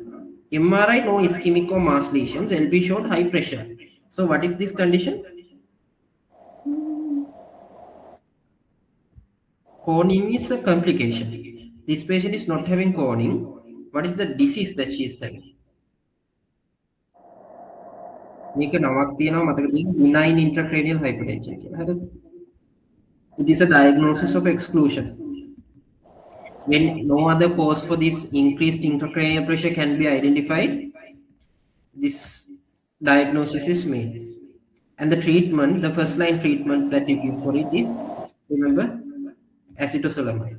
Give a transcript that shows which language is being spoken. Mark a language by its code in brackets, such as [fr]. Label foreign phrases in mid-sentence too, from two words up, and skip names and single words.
[en] MRI, no ischemic or mass lesions. LB showed high pressure. So what is this condition? Corning is a complication. This patient is not having corning. What is the disease that she is having? [si] මේක නමක් තියෙනවා මතක තියෙන [en] benign intracranial hypertension [si] කියලා. හරිද? [en] It is a diagnosis of exclusion. When no other cause for this increased intracranial pressure can be identified, this diagnosis is made. And the treatment, the first line treatment that you give for it is, remember, acetozolamide.